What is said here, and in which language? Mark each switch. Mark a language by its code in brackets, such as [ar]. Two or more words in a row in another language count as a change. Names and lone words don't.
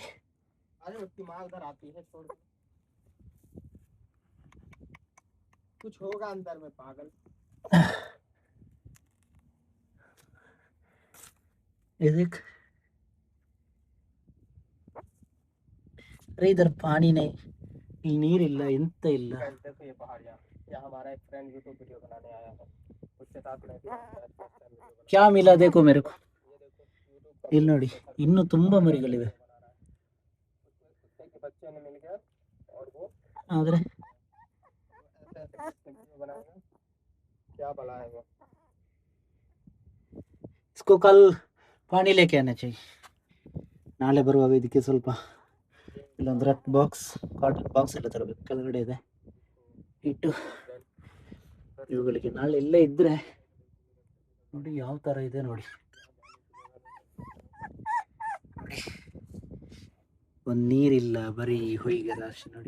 [hi] अरे उसकी माँ उधर आती है, छोड़ कुछ होगा अंदर में, पागल। ये देख, अरे इधर पानी नहीं, [kn] ನೀರ್ ಇಲ್ಲ, ಎಂತ ಇಲ್ಲ. [hi] देखो ये पहाड़, यहाँ हमारा एक फ्रेंड यूट्यूब वीडियो बनाने आया है, उसके साथ में क्या मिला देखो मेरे को. [kn] ಇಲ್ಲಿ ನೋಡಿ, ಇನ್ನೂ ತುಂಬಾ ಮರಿಗಳಿವೆ. [hi] ಆದ್ರೆ क्या बड़ा है वो, इसको कल पानी लेके आना चाहिए. [kn] ನಾಳೆ ಬರುವಾಗ ಇದಕ್ಕೆ ಸ್ವಲ್ಪ ಇಲ್ಲೊಂದು ರಟ್ ಬಾಕ್ಸ್, [en] cotton box [kn] ಎಲ್ಲ ತರಬೇಕು, ಕೆಳಗಡೆ ಇದೆ ಇಟ್ಟು ಇವುಗಳಿಗೆ ನಾಳೆ ಇಲ್ಲೇ ಇದ್ರೆ ನೋಡಿ ಯಾವ ತರ ಇದೆ ನೋಡಿ. ಒಂದು ನೀರಿಲ್ಲ, ಬರೀ ಹೊಯ್ಗೆ ರಾಶಿ ನೋಡಿ.